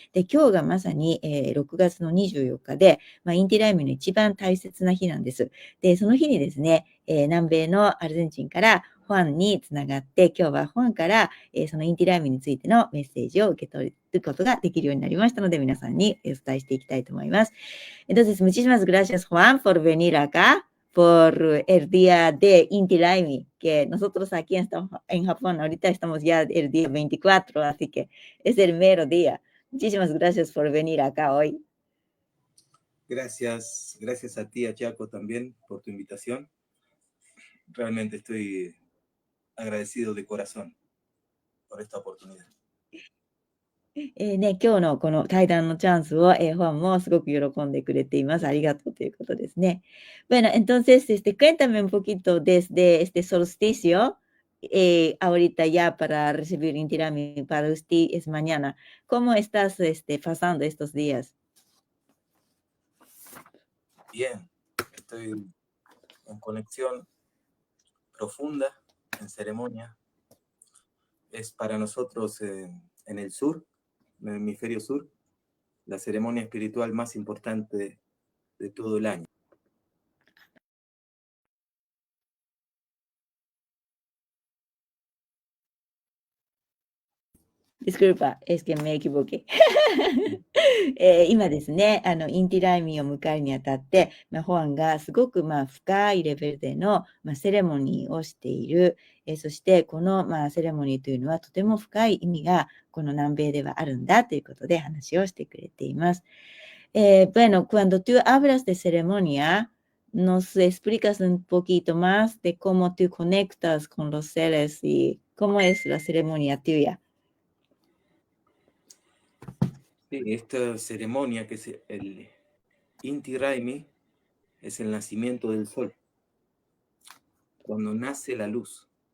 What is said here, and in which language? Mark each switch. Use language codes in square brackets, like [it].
[ja] で、今日がまさに、6月の24日で、インティライミーの一番大切な日なんです。で、その日にですね、南米のアルゼンチンからファンにつながって、今日はファンから、そのインティライミについてのメッセージを受け取ることができるようになりましたので、皆さんにお伝えしていきたいと思います。 [es] Entonces, muchísimas gracias, Juan, por venir acá, por el día de Inti Raymi, que nosotros aquí en Japón ahorita estamos ya el día 24, así que es el mero día. Muchísimas gracias por venir acá hoy. Gracias a ti, a Chaco, también por tu invitación. Realmente estoy agradecido de corazón por esta oportunidad. [ja] 今日のこの対談のチャンスを、ファンもすごく喜んでくれています。ありがとうということですね。 [es] Bueno, entonces, cuéntame un poquito desde este solsticio, ahorita ya para recibir Intirami, para usted es mañana. ¿Cómo estás pasando estos días? Bien, estoy en conexión profunda, en ceremonia. Es para nosotros en el sur, en el hemisferio sur, la ceremonia espiritual más importante de todo el año. Disculpa, es que me equivoqué. [ja] 今ですね、インティライミーを迎えるにあたって、ホアンがすごく深いレベルでの、セレモニーをしている。そしてこの、セレモニーというのはとても深い意味がこの南米ではあるんだということで話をしてくれています。 [es] Bueno, cuando tú hablas de ceremonia, nos explicas un poquito más de cómo tú conectas con los seres y cómo es la ceremonia tuya. Sí, esta ceremonia que es el Inti Raymi es el nacimiento del sol, cuando nace la luz.